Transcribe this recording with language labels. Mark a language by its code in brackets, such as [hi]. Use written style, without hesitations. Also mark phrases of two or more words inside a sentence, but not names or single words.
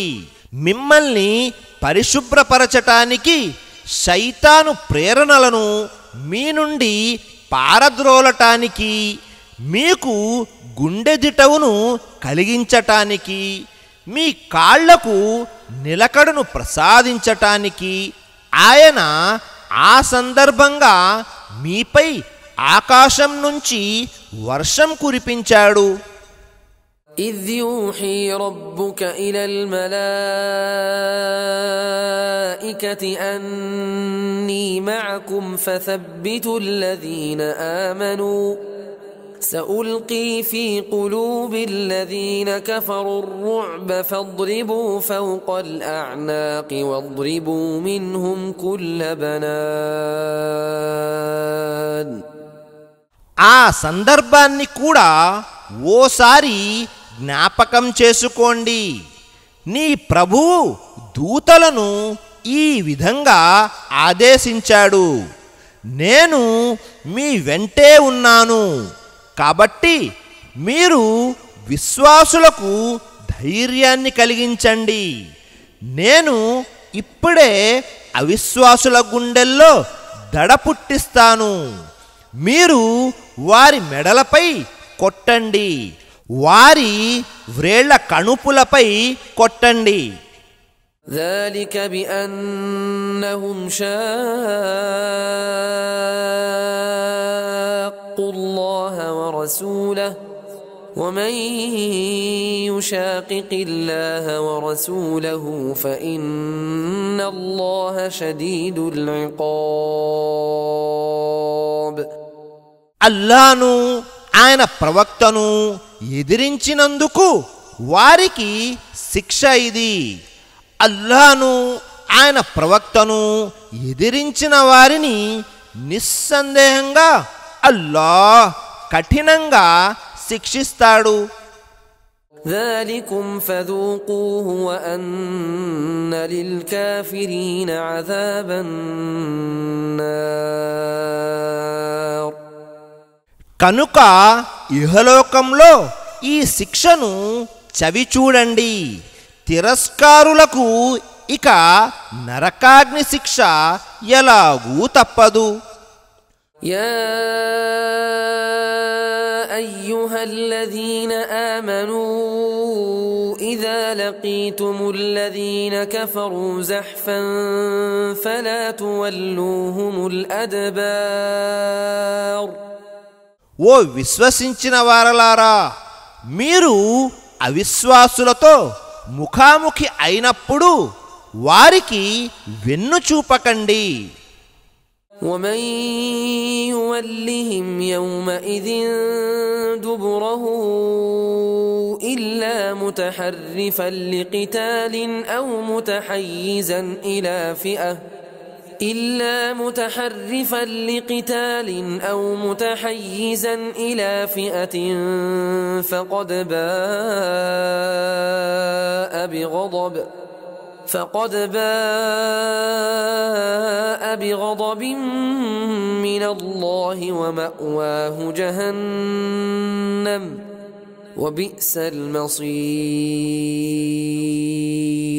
[te] మిమ్మల్ని పరిశుభ్రపరచటానికి శైతాను ప్రేరణలను మీ నుండి పారద్రోలటానికి, మీకు గుండెదిటవును కలిగించటానికి, మీ కాళ్లకు నిలకడను ప్రసాదించటానికి ఆయన ఆ సందర్భంగా మీపై ఆకాశం నుంచి వర్షం కురిపించాడు. [ar] إذ يوحي ربك إلى الملائكة أني معكم فثبتوا الذين آمنوا سألقي في قلوب الذين كفروا الرعب فاضربوا فوق الأعناق واضربوا منهم كل بنان. [te] ఆ సందర్భాన్ని కూడా ఓసారి జ్ఞాపకం చేసుకోండి. నీ ప్రభువు దూతలను ఈ విధంగా ఆదేశించాడు, నేను మీ వెంటే ఉన్నాను, కాబట్టి మీరు విశ్వాసులకు ధైర్యాన్ని కలిగించండి. నేను ఇప్పుడే అవిశ్వాసుల గుండెల్లో దడ పుట్టిస్తాను. మీరు వారి మెడలపై కొట్టండి, వారి వ్రేళ్ల కణుపులపై కొట్టండి. [ar] ذلك بأنهم شاقوا الله ورسوله ومن يشاقق الله ورسوله فإن الله شديد العقاب. [te] అల్లాను ఆయన ప్రవక్తను ఎదిరించినందుకు వారికి శిక్ష ఇది. అల్లాను ఆయన ప్రవక్తను ఎదిరించిన వారిని నిస్సందేహంగా అల్లాహ్ కఠినంగా శిక్షిస్తాడు. [ar] ذلكم فذوقوه وأن للكافرين عذاب النار. [te] కనుక ఇహలోకంలో ఈ శిక్షను చవి చూడండి. తిరస్కారులకు ఇక నరకాగ్ని శిక్ష ఎలాగూ తప్పదు. [ar] يا أيها الذين آمنوا إذا لقيتم الذين كفروا زحفا فلا تولوهم الأدبار. [te] ఓ విశ్వసించిన వారలారా, మీరు అవిశ్వాసులతో ముఖాముఖి అయినప్పుడు వారికి వెన్ను చూపకండి. [ar] ومن يولهم يومئذ دبره إلا متحرفا لقتال أو متحيزا إلى فئة فقد باء بغضب من الله ومأواه جهنم وبئس المصير.